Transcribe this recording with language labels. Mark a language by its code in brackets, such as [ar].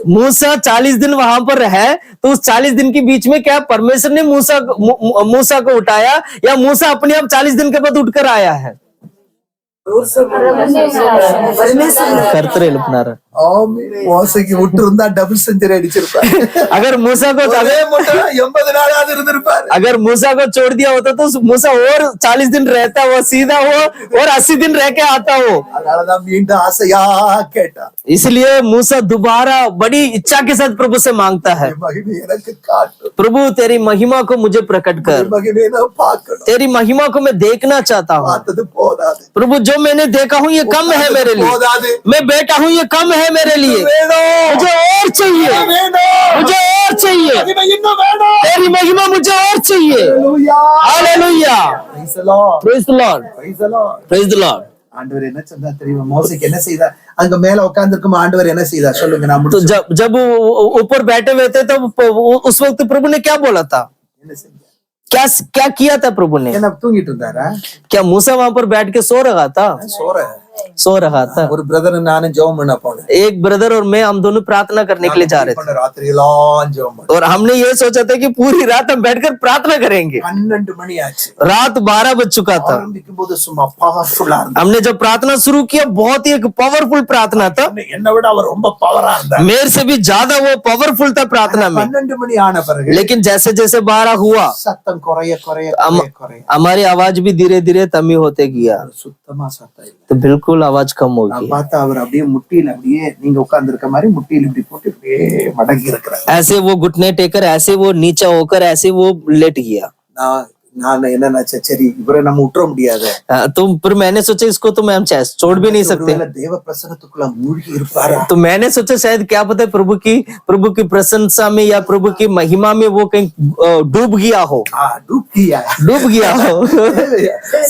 [hi] मूसा 40 दिन वहां पर है, तो उस 40 दिन के बीच में क्या परमेश्वर ने मूसा को उठाया या मूसा अपने आप 40 दिन के बाद उठकर आया है? [ta] कर्तर எழுப்பினாரு. மோசைக்கு விட்டு இருந்தா டபுள் செஞ்சுரி அடிச்சிருப்பாரு. [hi] अगर मूसा को [ta] 80 நாளாவது இருந்திருப்பாரு. [hi] अगर मूसा को छोड़ दिया होता तो मूसा और 40 दिन रहता, वो सीधा हो और 80 दिन रह के आता हो। [ta] அதனாலதான் மீண்டும் ஆசையா கேட்டான். [hi] इसलिए मूसा दोबारा बड़ी इच्छा के साथ प्रभु से मांगता है, [ta] மகிமை எனக்கு காட்டு. [hi] प्रभु तेरी महिमा को मुझे प्रकट कर, [ta] மகிமையை நான் பார்க்கணும். [hi] तेरी महिमा को मैं देखना चाहता हूँ। [ta] பார்த்தது போதாது. [hi] प्रभु जो मैंने देखा हूँ ये कम है मेरे लिए, [ta] போதாது. [hi] मैं बेटा हूँ ये कम है मेरे लिए, [ta] வேணும். [hi] मुझे और चाहिए, [ta] வேணும். [hi] मुझे और चाहिए, [ta] மகிமை இன்னும் வேணும். [hi] तेरी महिमा मुझे और चाहिए। [ta] ஹalleluya. [hi] Hallelujah. [en] Praise the Lord. Praise the Lord, Praise the Lord. Praise the Lord. [ta] ஆண்டவர் என்ன சொன்னா தெரியுமா? மோசேக்கு என்ன செய்தார்? அங்க மேல உட்கார்ந்திருக்கும் ஆண்டவர் என்ன செய்தார் சொல்லுங்க. நான் [hi] तो [ta] முடிச்சு. [hi] जब वो ऊपर बैठे हुए थे तो उस वक्त प्रभु ने क्या बोला था? [ta] என்ன செஞ்சார்? [hi] क्या किया था प्रभु ने? [ta] என்ன தூங்கிட்டு இருந்தாரா? [hi] क्या मूसा वहां पर बैठ के सो रहा था? सो रहा था। [ta] ஒரு பிரதர் நானும் ஜெபம் பண்ண போனேன். [hi] एक ब्रदर और मैं, हम दोनों प्रार्थना करने के लिए जा रहे थे, [ta] ராத்திரி எல்லாம் ஜெபம் பண்ணேன். [hi] और हमने ये सोचा था कि पूरी रात हम बैठकर प्रार्थना करेंगे। [ta] 12 மணி ஆச்சு. [hi] रात 12 बज चुका था। [ta] ஆரம்பிக்கும் போது சும்மா பவர்ஃபுல்லா இருந்தார். [hi] हमने जब प्रार्थना शुरू किया, बहुत ही एक पावरफुल प्रार्थना था, [ta] என்னை விட அவர் ரொம்ப பவரா இருந்தார். [hi] मेरे से भी ज्यादा वो पावरफुल था प्रार्थना में। [ta] 12 மணி ஆன பிறகு [hi] लेकिन जैसे जैसे 12 हुआ, [ta] சத்தம் குறைய குறைய குறைய [hi] हमारी आवाज भी धीरे धीरे कमी होते गया, [ta] சுத்தமா சத்தம் இல்ல. [hi] तो बिल्कुल आवाज कम हो [ta] நான் [hi] गई। [ta] பார்த்தா அவர் அப்படியே முட்டியில அப்படியே நீங்க உட்கார்ந்து இருக்க மாதிரி முட்டியில இப்படி போட்டு இப்படியே மடங்கி இருக்கிறார். [hi] ऐसे वो घुटने टेकर, ऐसे वो नीचा होकर, ऐसे वो लेट गया। [ta] நான் என்ன நினைச்சேன், சரி இவரை நம்ம விட்டுற முடியாது. [hi] तो फिर मैंने सोचा इसको तो हम छोड़ भी नहीं सकते। [ta] ஒருவேளை தேவ பிரசன்னத்துக்குள்ள மூழ்கி இருப்பாரா? [hi] तो मैंने सोचा शायद क्या पता है प्रभु की प्रशंसा में या प्रभु की महिमा में वो कहीं डूब गया हो, डूब गया हो।